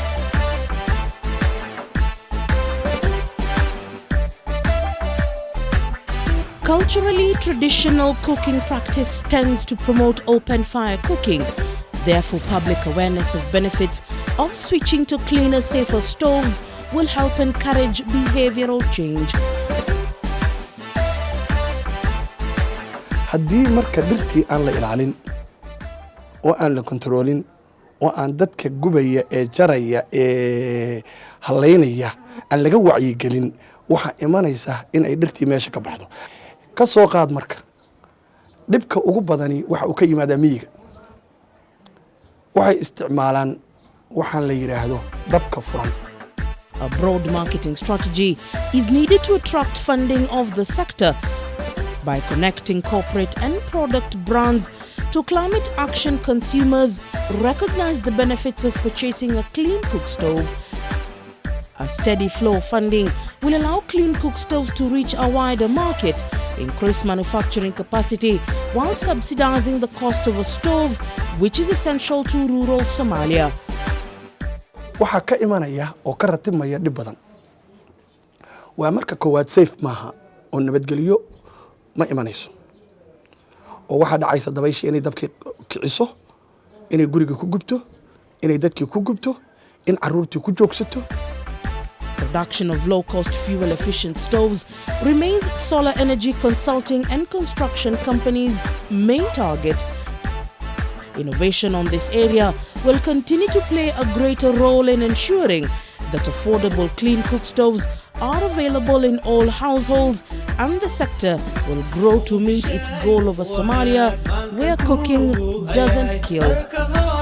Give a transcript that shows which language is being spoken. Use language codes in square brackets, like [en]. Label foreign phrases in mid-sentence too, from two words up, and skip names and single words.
[en] Culturally, traditional cooking practice tends to promote open fire cooking. Therefore, public awareness of benefits of switching to cleaner, safer stoves will help encourage behavioral change. [so] haddii marka dhirtii aan la ilaalin oo aan la kontroolin oo aan dadka gubaya ee jaraya ee halaynaya aan laga wacyigelin waxaa imanaysa in ay dhirtii meesha ka baxdo. ka soo qaad marka dhibka ugu badani waxa uu ka yimaadaa miyiga. waxay isticmaalaan waxaan la yiraahdo dabka furan. [en] A broad marketing strategy is needed to attract funding of the sector by connecting corporate and product brands to climate action. Consumers recognize the benefits of purchasing a clean cook stove. A steady flow of funding will allow clean cook stoves to reach a wider market, increase manufacturing capacity while subsidizing the cost of a stove, which is essential to rural Somalia. [so] waxaa ka imanaya oo ka ratibmaya dhib badan. waa marka koowaad safe maaha oo nabadgelyo ma imanayso. oo waxaa dhacaysa dabayshii inay dabkii kiciso, inay guriga ku gubto, inay dadkii ku gubto, in caruurtii ku joogsato. [en] Production of low-cost fuel-efficient stoves remains Solar Energy Consulting and Construction Company's main target. Innovation on this area will continue to play a greater role in ensuring that affordable clean cook stoves are available in all households, and the sector will grow to meet its goal of a Somalia where cooking doesn't kill.